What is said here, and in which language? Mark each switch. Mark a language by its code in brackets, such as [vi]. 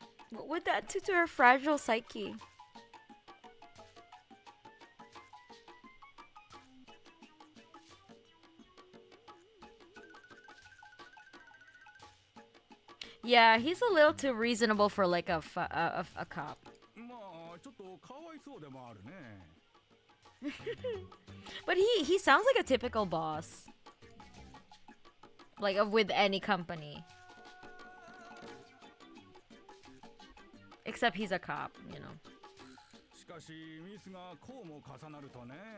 [en] What would that do to her fragile psyche? Yeah, he's a little too reasonable for like a cop. [ja] まあちょっとかわいそうでもあるね。 [en] But he sounds like a typical boss. Like with any company. Except he's a cop, you know. [ja] しかしミスがこうも重なるとね。